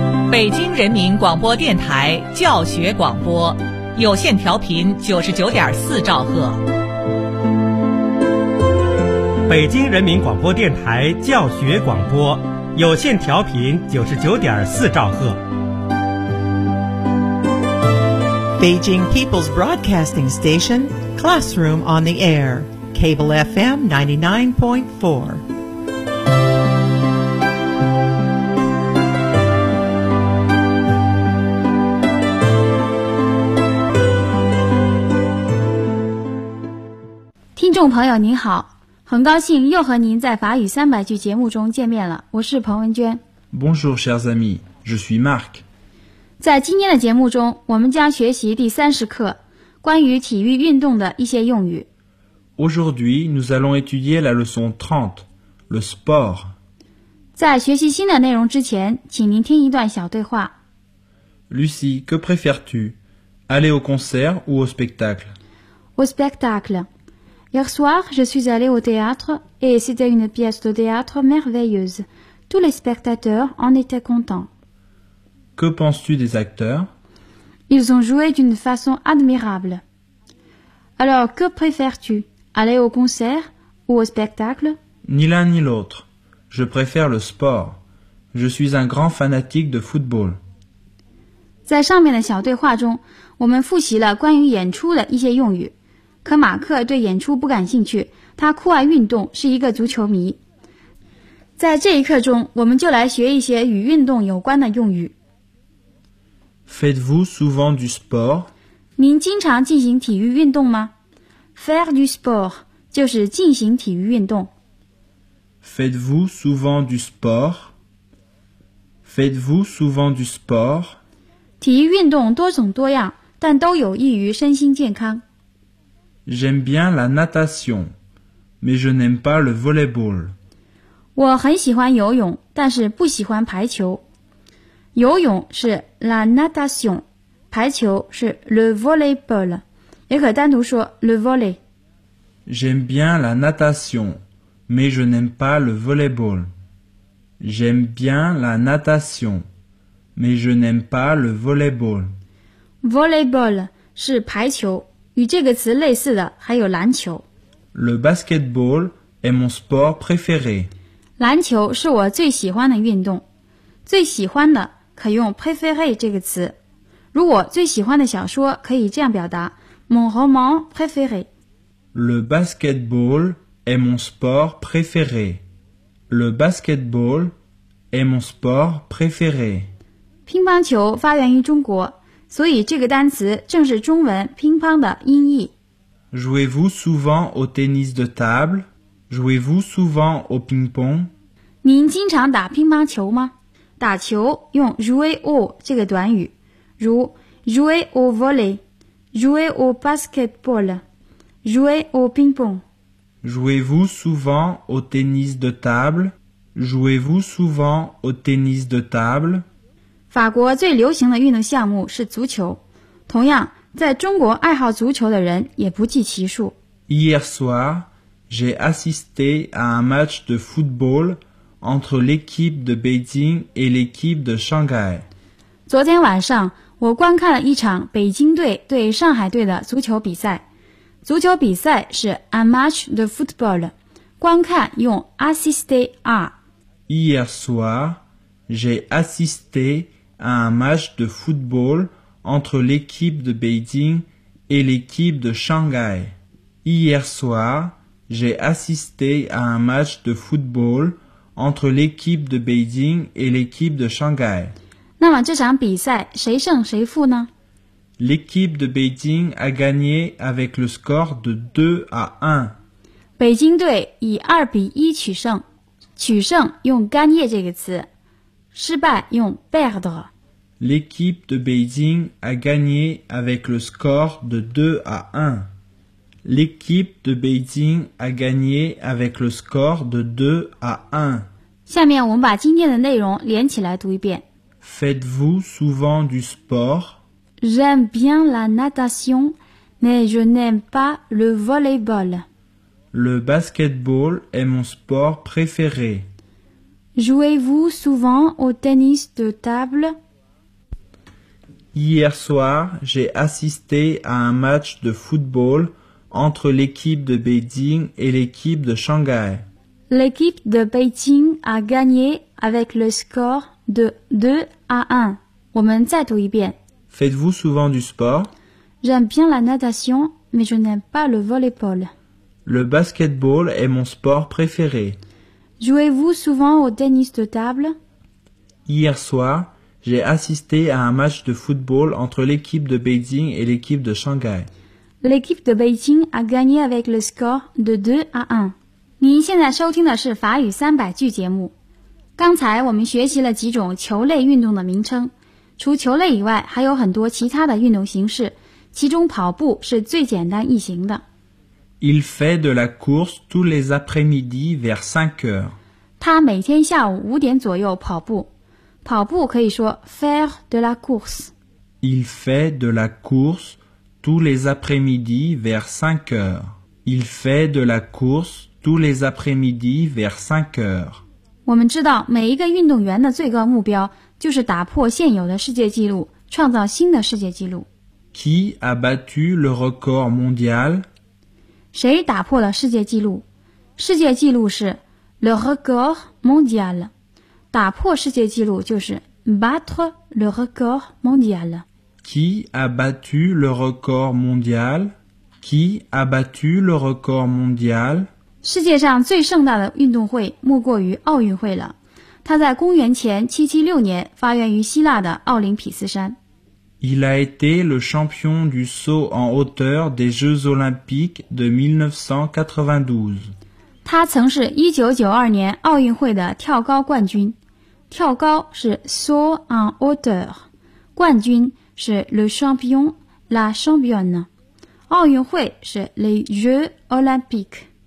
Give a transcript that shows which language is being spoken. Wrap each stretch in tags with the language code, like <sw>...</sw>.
<zh>北京人民广播电台教学广播，有线调频99.4兆赫。北京人民广播电台教学广播，有线调频99.4兆赫。</zh> <en>Beijing People's Broadcasting Station, Classroom on the Air, Cable FM 99.4. Listener</en> <zh>朋友您好，很高兴又和您在法语三百句节目中见面了，我是彭文娟。</zh> <fr>Bonjour, chers amis, je suis Marc.</fr> <zh>在今天的节目中，我们将学习第30课，关于体育运动的一些用语。</zh> <fr>Aujourd'hui, nous allons étudier la leçon 30, le sport.</fr> <zh>在学习新的内容之前，请您听一段小对话。</zh> <fr>Lucie, que préfères-tu? Aller au concert ou au spectacle? Au spectacle. Hier soir, je suis allée au théâtre et c'était une pièce de théâtre merveilleuse. Tous les spectateurs en étaient contents. Que penses-tu des acteurs? Ils ont joué d'une façon admirable. Alors, que préfères-tu? Aller au concert ou au spectacle? Ni l'un ni l'autre. Je préfère le sport. Je suis un grand fanatique de football.</fr> <zh>在上面的小对话中，我们复习了关于演出的一些用语。可马克对演出不感兴趣，他酷爱运动，是一个足球迷。在这一课中，我们就来学一些与运动有关的用语。</zh> <fr>Faites-vous souvent du sport?</fr> <zh>您经常进行体育运动吗？</zh> <fr>Faire du sport</fr> <zh>就是进行体育运动。</zh> <fr>Faites-vous souvent du sport? Faites-vous souvent du sport?</fr> <zh>体育运动多种多样，但都有益于身心健康。</zh> <fr>J'aime bien la natation, mais je n'aime pas le volleyball.</fr> <zh>我很喜欢游泳，但是不喜欢排球。游泳是</zh> <fr>la natation，</fr> <zh>排球是</zh> <fr>le volleyball，</fr> <zh>也可单独说</zh> <fr>le volley。 J'aime bien la natation, mais je n'aime pas le volleyball. J'aime bien la natation, mais je n'aime pas le volleyball.</fr> <zh>Volleyball 是排球，与这个词类似的还有篮球。</zh> <fr>Le basketball est mon sport préféré.</fr> <zh>篮球是我最喜欢的运动，最喜欢的。可用 préféré 这个词，如果最喜欢的小说可以这样表达</zh> <fr>mon roman préféré。 Le basketball est mon sport préféré. Le basketball est mon sport préféré.</fr> <zh>乒乓球发源于中国，所以这个单词正是中文乒乓的音译。</zh> <fr>Jouez-vous souvent au tennis de table? Jouez-vous souvent au ping-pong?</fr> <zh>您经常打乒乓球吗？打球用</zh> <fr>jouer au</fr> <zh>这个短语，如</zh> <fr>jouer au volley, jouer au basketball, jouer au ping-pong. Jouez-vous souvent au tennis de table? Jouez-vous souvent au tennis de table?</fr> <zh>法国最流行的运动项目是足球，同样在中国爱好足球的人也不计其数。</zh> <fr>Hier soir, j'ai assisté à un match de football. Entre l'équipe de Beijing et l'équipe de Shanghai.</fr> <zh>昨天晚上，我观看了一场北京队对上海队的足球比赛。足球比赛是</zh> <fr>a match de football.</fr> <zh>观看用</zh> <fr>assister à. Hier soir, j'ai assisté à un match de football entre l'équipe de Beijing et l'équipe de Shanghai. Hier soir, j'ai assisté à un match de football. Entre l'équipe de Beijing et l'équipe de Shanghai.</fr> <zh>那么这场比赛谁胜谁负呢？</zh> <fr>L'équipe de Beijing a gagné avec le score de 2-1.</fr> <zh>北京队以2-1取胜。取胜用 gagner 这个词，失败用 perdre。</zh> <fr>L'équipe de Beijing a gagné avec le score de 2-1. L'équipe de Beijing a gagné avec le score de 2-1.</fr> <zh>下面我们把今天的内容连起来读一遍。</zh> <fr>Faites-vous souvent du sport? J'aime bien la natation, mais je n'aime pas le volleyball. Le basketball est mon sport préféré. Jouez-vous souvent au tennis de table? Hier soir, j'ai assisté à un match de football entre l'équipe de Beijing et l'équipe de Shanghai. L'équipe de Beijing a gagné avec le score de 2-1.</fr> <zh>我们再读一遍。</zh> <fr>Faites-vous souvent du sport? J'aime bien la natation, mais je n'aime pas le volleyball. Le basketball est mon sport préféré. Jouez-vous souvent au tennis de table? Hier soir, j'ai assisté à un match de football entre l'équipe de Beijing et l'équipe de Shanghai. L'équipe de Beijing a gagné avec le score de 2-1.</fr> <zh>您现在收听的是法语三百句节目。刚才我们学习了几种球类运动的名称，除球类以外还有很多其他的运动形式，其中跑步是最简单易行的。</zh> <fr>Il fait de la course tous les après-midi vers 5 heures.</fr> <zh>他每天下午五点左右跑步。跑步可以说</zh> <fr>faire de la course. Il fait de la course tous les après-midi vers 5 heures. Il fait de la course tous les après-midi vers 5 heures.</fr> <zh>我们知道每一个运动员的最高目标就是打破现有的世界纪录，创造新的世界纪录。</zh> <fr>Qui a battu le record mondial?</fr> <zh>谁打破了世界纪录？世界纪录是</zh> <fr>le record mondial，</fr> <zh>打破世界纪录就是</zh> <fr>battre le record mondial。 Qui a battu le record mondial？ Qui a battu le record mondial？</fr> <zh>世界上最盛大的运动会莫过于奥运会了，它在公元前776年发源于希腊的奥林匹斯山。</zh> <fr>Il a été le champion du saut en hauteur des Jeux Olympiques de 1992.</fr> <zh>他曾是1992年奥运会的跳高冠军。跳高是</zh> <fr>saut en hauteur，</fr> <zh>冠军是</zh> <fr>le champion, la championne，</fr> <zh>奥运会是</zh> <fr>les Jeux Olympiques.</fr>